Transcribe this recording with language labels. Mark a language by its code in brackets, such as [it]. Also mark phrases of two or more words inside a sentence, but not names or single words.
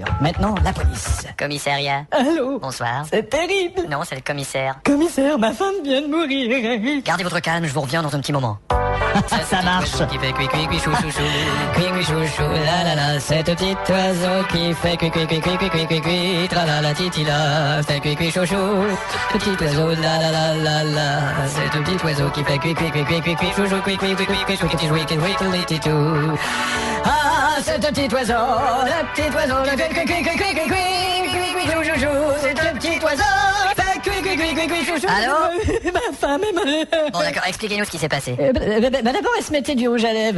[fr] Maintenant, la police. Commissariat. Allô? Bonsoir. C'est terrible. Non, c'est le commissaire. Commissaire, ma femme vient de mourir. Gardez votre calme, je vous reviens dans un petit moment. Ça marche. Qui fait cui cui cui chou chou chou. Cui cui chou chou la la la. C'est un petit oiseau qui fait cui cui cui cui cui cui cui cui. Tra la la titi la. Fait cui cui chou chou. Petit oiseau la la la la la. C'est un petit oiseau qui fait cui cui cui cui cui cui chou chou cui cui cui cui cui chou qui joue qui joue qui tout. Ah, c'est un petit oiseau. Le petit oiseau le cui cui cui cui cui cui cui chou chou chou. C'est un petit oiseau. Fait cui cui cui cui cui chou chou. Allô? Ma femme est malade. Bon, d'accord, expliquez-nous ce qui s'est passé. D'abord, elle se mettait du rouge à lèvres.